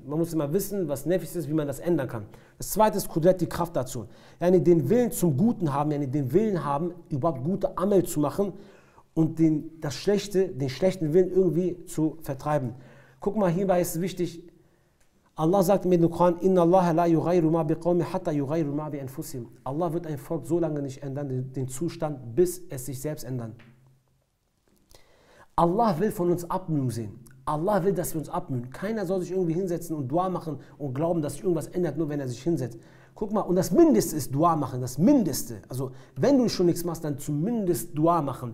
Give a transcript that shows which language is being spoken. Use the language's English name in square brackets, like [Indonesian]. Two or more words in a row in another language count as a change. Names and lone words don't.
[German] Man muss immer wissen, was Nefis ist, wie man das ändern kann. Das zweite ist Qudret, die Kraft dazu. Den Willen zum Guten haben, den Willen haben, überhaupt gute Amel zu machen und den schlechten Willen irgendwie zu vertreiben. Guck mal, hierbei ist es wichtig, Allah sagt mir in dem Koran, [Arabic] إن الله لا يغير ما بقوم حتى يغيروا ما بأنفسهم. [German] Allah wird ein Volk so lange nicht ändern, den Zustand, bis es sich selbst ändern. Allah will von uns Abmühen sehen. Allah will, dass wir uns abmühen. Keiner soll sich irgendwie hinsetzen und Dua machen und glauben, dass sich irgendwas ändert, nur wenn er sich hinsetzt. Guck mal, und das Mindeste ist Dua machen, das Mindeste. Also, wenn du schon nichts machst, dann zumindest Dua machen.